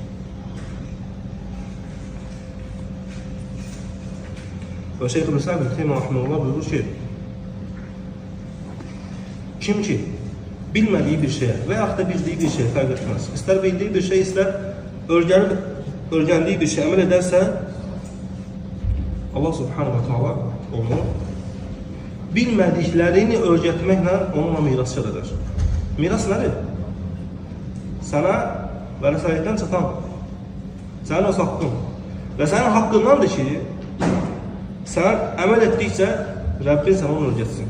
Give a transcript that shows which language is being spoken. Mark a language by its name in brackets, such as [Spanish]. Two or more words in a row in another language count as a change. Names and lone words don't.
[Azerbaijani] Və Şeyx İbn Teymiyyə rahimehullah buyurur ki, kim ki bilmədiyi bir şeyə və yaxud da bildiyi bir şeyə fərq etməz. İstər bildiyi bir şey, istər öyrəndiyi bir şey əməl edərsə, [Arabic] الله سبحانه وتعالى [Azerbaijani] onu bilmədiklərini öyrətməklə onunla miras edər. Miras nədir? Sənə vərəsəlikdən çatan, sənin öz haqqın və sənin haqqındandır ki, sən əməl etdikcə Rəbbin sənə onu öyrətsin.